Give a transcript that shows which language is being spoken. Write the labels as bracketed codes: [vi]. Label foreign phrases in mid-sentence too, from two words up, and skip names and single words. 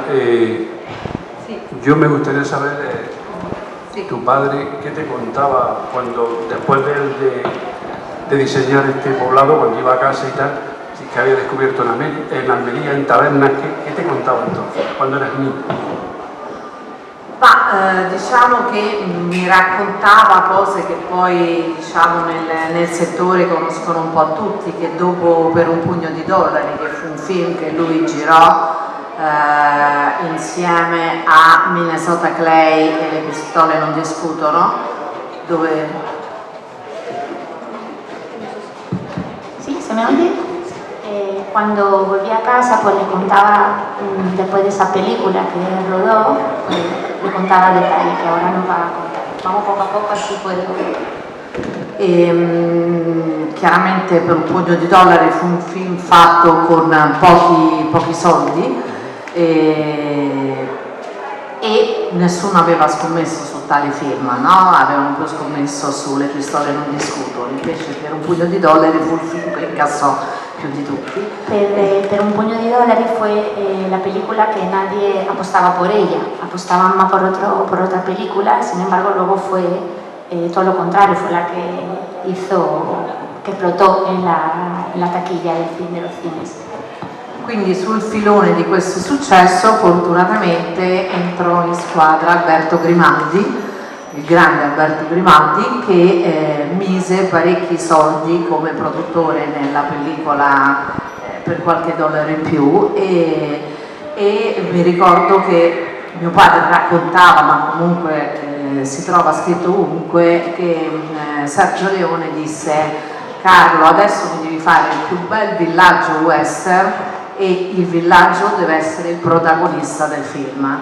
[es] Sí. yo me gustaría saber, Sí. tu padre, ¿qué te contaba cuando, después de diseñar este poblado, cuando iba a casa y tal, que había descubierto en Almería, en tabernas, ¿qué te contaba entonces, cuando eras niño? [it] Ma diciamo che mi raccontava cose che poi diciamo nel settore conoscono un po' tutti, che dopo Per un pugno di dollari, che fu un film che lui girò insieme a Minnesota Clay e Le pistole non discutono, dove... [es] Sí, ¿se me oye? Cuando volví a casa, pues le contaba, después de esa película que rodó, pues, le contaba detalles que ahora nos va a contar. Vamos poco a poco, así puedo... [it] chiaramente Per un pugno di dollari fu un film fatto con pochi soldi e nessuno aveva scommesso su tale film, no? Avevano poi scommesso su Le pistole non discutono, invece Per un pugno di dollari fu il film che incassò più di tutti. [es] Per un puño de dólares fue la película que nadie apostaba por ella, apostaban más por otra película, sin embargo luego fue todo lo contrario, fue la que hizo, que explotó en la taquilla de los cines. [it] Quindi sul filone di questo successo fortunatamente entrò in squadra Alberto Grimaldi, il grande Alberto Grimaldi, che mise parecchi soldi come produttore nella pellicola per qualche dollaro in più e mi ricordo che mio padre raccontava, ma comunque si trova scritto ovunque, che Sergio Leone disse: Carlo, adesso mi devi fare il più bel villaggio western e il villaggio deve essere il protagonista del film.